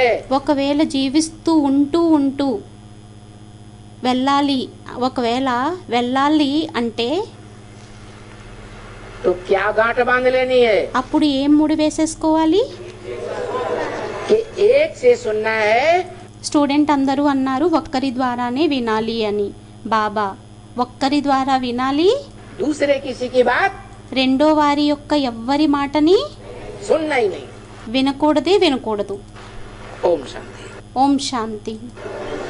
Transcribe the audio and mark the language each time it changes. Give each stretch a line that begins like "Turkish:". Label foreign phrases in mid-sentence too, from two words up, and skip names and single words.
Telugu: ఒకవేళ జీవిస్తూ ఉంటూ వెళ్ళాలి అంటే
Hindi: तो क्या गांठ बांध लेनी है
Telugu: అప్పుడు ఏం ముడి వేసేసుకోవాలి?
Hindi: कि एक से सुनना है
Telugu: స్టూడెంట్ అందరూ అన్నారు ఒక్కరి ద్వారానే వినాలి అని. బాబా ఒక్కరి ద్వారా వినాలి,
Hindi: दूसरे किसी की बात
Telugu: రెండో వారి యొక్క ఎవ్వరి మాటని
Hindi: सुनना ही नहीं।
Telugu: వినకూడదు.
Hindi: ओम शांति।
Telugu: ఓం శాంతి.